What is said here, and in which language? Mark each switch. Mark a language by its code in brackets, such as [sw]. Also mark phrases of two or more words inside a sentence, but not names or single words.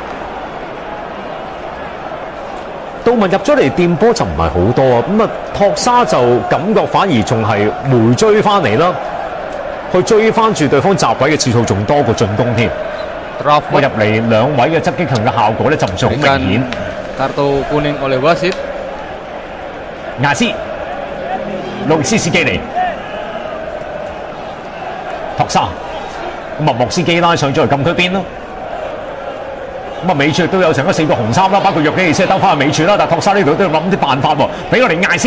[yue] 杜文入咗嚟掂波就唔係好多啊，咁啊托沙就感覺反而仲係回追翻嚟啦。去追翻住對方閘位嘅次數仲多過進攻添。入嚟兩位嘅側擊球嘅效果咧就唔算好明顯。 [id] Kartu kuning oleh wasit。 [yue] 亞斯、路斯斯基尼、托沙，咁啊莫斯基拉上咗嚟禁區邊咯。咁啊尾柱都有成4個紅衫啦，包括約基利斯兜翻去尾柱啦，但托沙呢度都要諗啲辦法喎，俾我哋艾斯。